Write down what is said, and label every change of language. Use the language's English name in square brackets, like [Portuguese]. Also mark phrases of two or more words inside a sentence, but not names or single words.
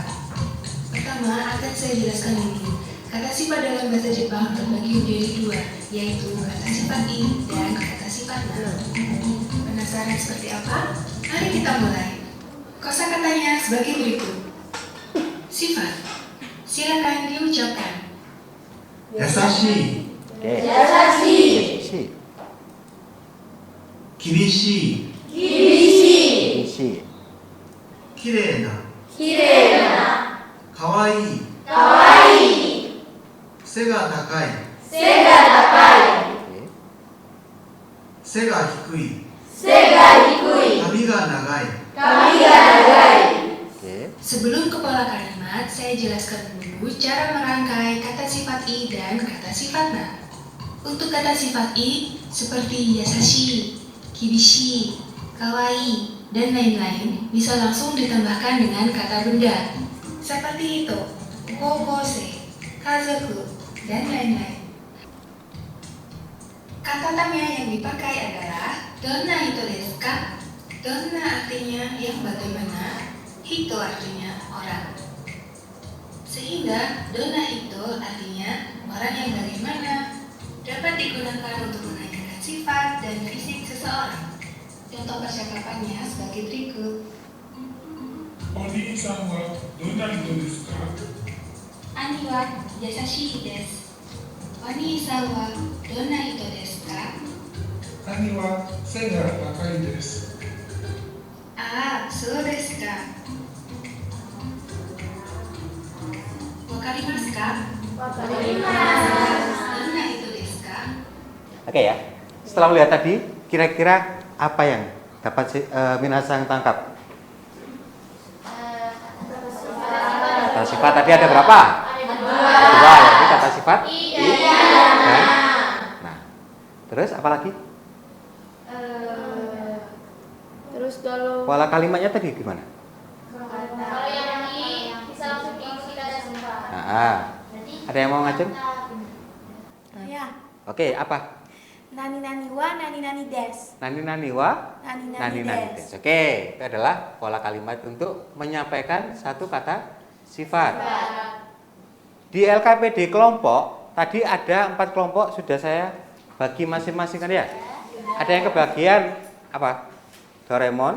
[Indonesian] Pertama akan saya jelaskan dulu. Kata sifat dalam bahasa Jepang terbagi menjadi 2, yaitu kata sifat in dan kata sifat sifatnya. Penasaran seperti apa? Mari kita mulai. Kosakatanya sebagai berikut. Sifat. Silakan diucapkan. [Japanese] 優しい [Indonesian] Oke. Yasashi. [Japanese] 厳しい [Indonesian] Isi. [Japanese] きれいなかわいい背が高い [Indonesian] Oke. [Japanese] 背が低い髪が長い [Indonesian] Oke. Sebelum ke pola kalimat, saya jelaskan dulu cara merangkai kata sifat i dan kata sifat na. Untuk kata sifat i seperti [Japanese] 優しい、厳しい、かわいい, [Indonesian] dan lain-lain bisa langsung ditambahkan dengan kata benda. Seperti itu, kokose, kazoku, dan lain-lain. Kata tanya yang dipakai adalah [Japanese] どんな人ですか? [Indonesian] Donna artinya yang bagaimana, hito artinya orang. Sehingga donna itu artinya orang yang bagaimana dapat digunakan untuk menanyakan sifat dan fisik seseorang. Contoh percakapannya sebagai berikut. [Japanese] お兄さんはどんな人ですか兄は優しいです. お兄さんはどんな人ですか? 兄は背が高いです Ah,そうですか。わかりますか? どんな人ですか? [Indonesian] Oke ya. Setelah melihat tadi, kira-kira apa yang dapat Minasang tangkap? Kata sifat tadi ada berapa? Dua, ya. Ini kata sifat i dan nah. Terus apa lagi? Terus kalau Pola kalimatnya tadi gimana? yang i bisa langsung diikuti kata sifat. Nah, ada yang mau ngajeng? Ya. Oke, apa? [Japanese] 何々は何々です. 何々は Nani nani nani nani des. des. [Indonesian] Oke, itu adalah pola kalimat untuk menyampaikan satu kata sifat. Di LKPD kelompok tadi ada 4 kelompok sudah saya bagi masing-masing kan ya. Ada yang kebagian apa? Doraemon.